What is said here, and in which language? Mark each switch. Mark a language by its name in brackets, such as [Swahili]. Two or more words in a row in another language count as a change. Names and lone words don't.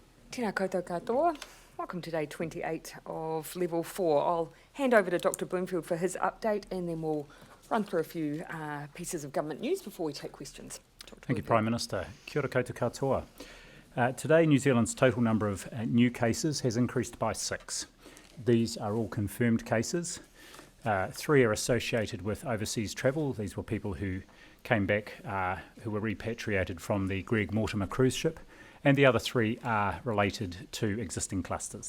[Māori] Tēnā koutou katoa. [English] Welcome to day 28 of level 4. I'll hand over to Dr. Bloomfield for his update and then we'll run through a few pieces of government news before we take questions. Thank you, Prime Minister. [Māori] Kia ora koutou katoa. [English] Today, New Zealand's total number of new cases has increased by 6. These are all confirmed cases. 3 are associated with overseas travel. These were people who came back, who were repatriated from the Greg Mortimer cruise ship, and the other 3 are related to existing clusters.